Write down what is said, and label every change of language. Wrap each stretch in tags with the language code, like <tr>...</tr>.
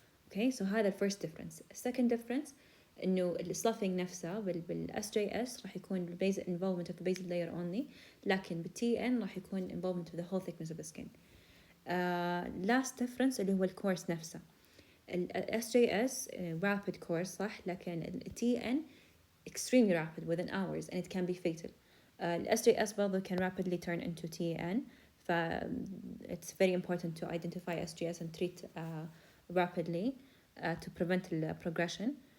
<en>Okay, so</en> <ar>هذا ال</ar> <en>first difference. Second difference</en> <ar>إنه ال</ar> <en>sloughing</en> <ar>نفسه بال</ar> <en>SJS</en> <ar>راح يكون ال</ar> <en>basal involvement of the basal layer only,</en> <ar>لكن بال</ar> <en>TN</en> <ar>راح يكون</ar> <en>involvement of the whole thickness of the skin. Last difference</en> <ar>اللي هو الكورس نفسه.</ar> <en>ال SJS rapid course</en> <ar>صح، لكن ال</ar> <en>TN extremely rapid within hours and it can be fatal. ال SJS</en> <ar>برضو</ar> <en>can rapidly turn into TN. It's very important to identify SJS and treat rapidly to prevent the progression.</en>